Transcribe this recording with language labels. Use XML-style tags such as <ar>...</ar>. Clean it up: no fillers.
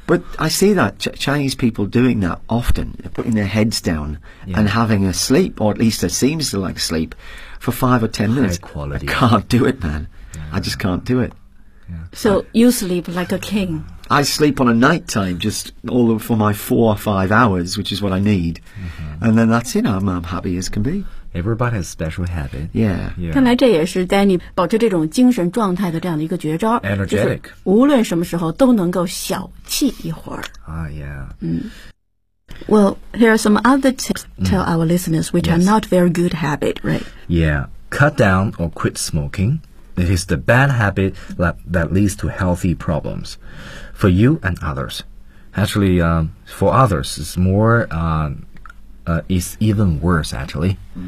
<en>But I see that Chinese people doing that often, putting their heads down and having a sleep, or at least it seems to like sleep, for 5 or 10 minutes. High quality. I can't do it, man. Yeah. I just can't do it. Yeah. So you sleep like a king. I sleep on a night time just all for my 4 or 5 hours, which is what I need.、Mm-hmm. And then that's it. I'm happy as can be. Everybody has special habit. Yeah. Yeah.</en> <zh>看来这也是 Danny 保持这种精神状态的这样的一个绝招。</zh> <en>Energetic.</en> <zh>就是无论什么时候都能够小憩一会儿。</zh> <en>Yeah. Well, here are some other tips tell our listeners which are not very good habit, right? Yeah. Cut down or quit smoking. It is the bad habit that leads to healthy problems for you and others. Actually, for others, it's more... is even worse, actually.</en>